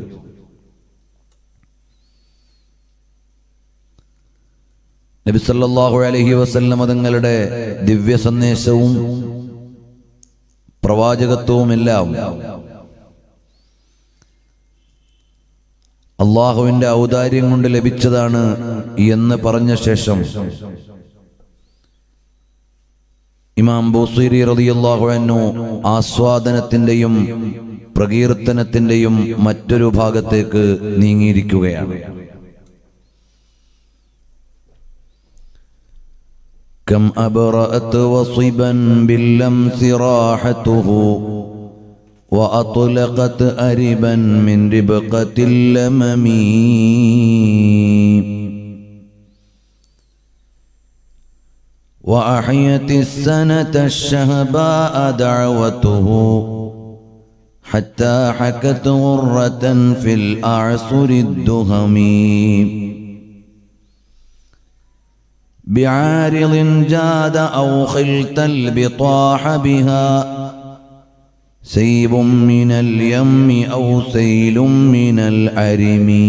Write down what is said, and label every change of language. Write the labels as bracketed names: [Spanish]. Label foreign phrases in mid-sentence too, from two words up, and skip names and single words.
[Malayalam] നബി [Arabic] صلى الله عليه وسلم [Malayalam] തങ്ങളുടെ ദിവ്യ സന്ദേശവും പ്രവാചകത്വവുമെല്ലാം അള്ളാഹുവിൻ്റെ ഔദാര്യം കൊണ്ട് ലഭിച്ചതാണ് എന്ന് പറഞ്ഞ ശേഷം ഇമാം ബൂസീരി [Arabic] رضي الله عنه [Malayalam] ആസ്വാദനത്തിൻ്റെയും പ്രകീർത്തനത്തിൻ്റെയും മറ്റൊരു ഭാഗത്തേക്ക് നീങ്ങിയിരിക്കുകയാണ്. [Arabic] كم أبرأت وصبا باللمس راحته وأطلقت أربا من ربقة اللمم وأحيت السنة الشهباء دعوته حتى حكت غرة في الأعصر الدهم بعارض جاد أو خلت البطاح بها سيب من اليم أو سيل من العرم.